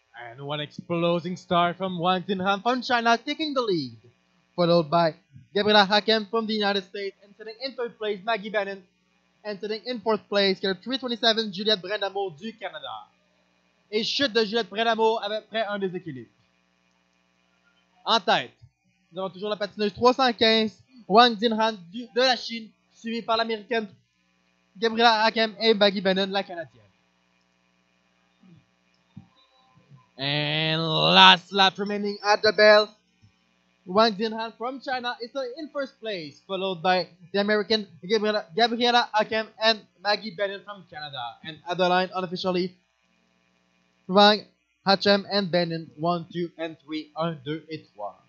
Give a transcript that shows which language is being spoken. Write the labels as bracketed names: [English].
[English] And one exploding start from Wang Xinhan from China taking the lead, followed by Gabriela Hakem from the United States, and sitting in third place Maggie Bannon, and sitting in fourth place 327 Juliette Brandamo [French] du Canada. Et chute de Juliette Brandamo après un déséquilibre. En tête, nous avons toujours la patineuse 315 Wang Xinhan de la Chine, suivie par l'américaine Gabriela Hakem et Maggie Bannon, la canadienne. [English] And last lap remaining at the bell. Wang Xinhan from China is in first place, followed by the American Gabriela Hakem and Maggie Bennett from Canada. And at the line, unofficially, Wang, Hakem, and Bennett 1, 2, and 3, [French] 1, 2, et 3.